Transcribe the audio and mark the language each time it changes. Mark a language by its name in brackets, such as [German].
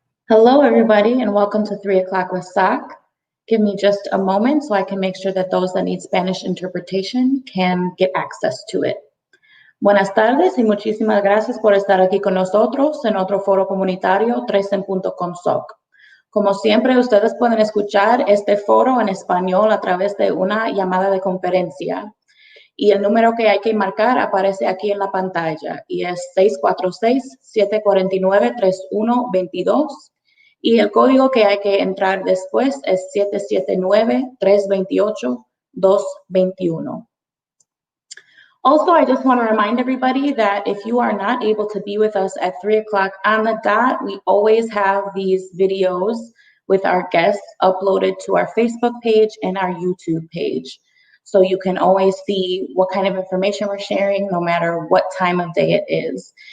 [English] Hello, everybody, and welcome to 3 o'clock with SOC. Give me just a moment so I can make sure that those that need Spanish interpretation can get access to it. [Spanish] Buenas tardes y muchísimas gracias por estar aquí con nosotros en otro foro comunitario 3en.com SOC. Como siempre, ustedes pueden escuchar este foro en español a través de una llamada de conferencia. Y el número que hay que marcar aparece aquí en la pantalla y es 646-749-3122. Y el código que hay que entrar después es 779-328-221. [English] Also, I just want to remind everybody that if you are not able to be with us at 3 o'clock on the dot, we always have these videos with our guests uploaded to our Facebook page and our YouTube page. So you can always see what kind of information we're sharing, no matter what time of day it is.